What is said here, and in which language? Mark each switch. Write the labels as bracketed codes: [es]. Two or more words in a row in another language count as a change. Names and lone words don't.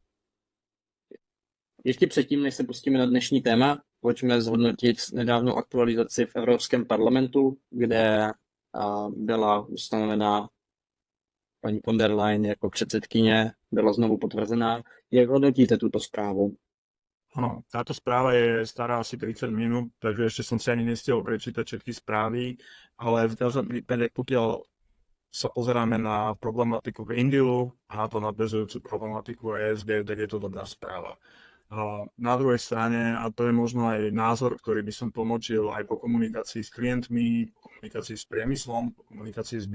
[cs] Ještě předtím, než se pustíme na dnešní téma, pojďme zhodnotit nedávnou aktualizaci v Evropském parlamentu, kde byla ustanovená paní von der Leyen jako předsedkyně, byla znovu potvrzená. Jak hodnotíte tuto zprávu? [sk] Áno, táto správa je stará asi 30 minút, takže ešte som si ani nestihol prečítať všetky správy, ale v každom prípade, pokiaľ sa pozeráme na problematiku Green Dealu a na to nadväzujúcu problematiku ESG, tak je to dobrá správa. Na druhej strane, a to je možno aj názor, ktorý by som tlmočil aj po komunikácii s klientmi, po komunikácii s priemyslom, po komunikácii s